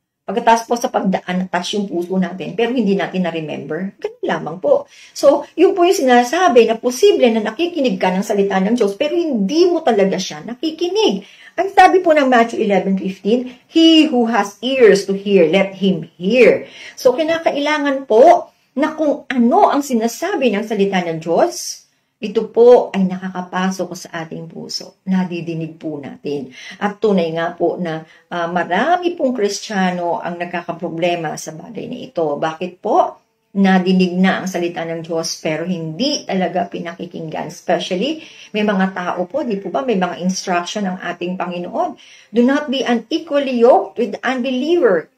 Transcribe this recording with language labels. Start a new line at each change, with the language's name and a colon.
Filipino: Pagkatapos po sa pagdaan, touch yung puso natin, pero hindi natin na-remember. Ganun lamang po. So, yun po yung sinasabi na posible na nakikinig ka ng salita ng Diyos, pero hindi mo talaga siya nakikinig. Ang sabi po ng
English: Matthew 11:15, he who has ears to hear, let him hear.
Filipino: So, kinakailangan po na kung ano ang sinasabi ng salita ng Diyos, ito po ay nakakapasok sa ating puso. Nadidinig po natin. At tunay nga po na marami pong Kristiyano ang nagkakaproblema sa bagay na ito. Bakit po? nadinig na ang salita ng Diyos pero hindi talaga pinakikinggan. Especially, may mga tao po, di po ba, may mga instruction ng ating Panginoon.
English: Do not be unequally yoked with the unbeliever.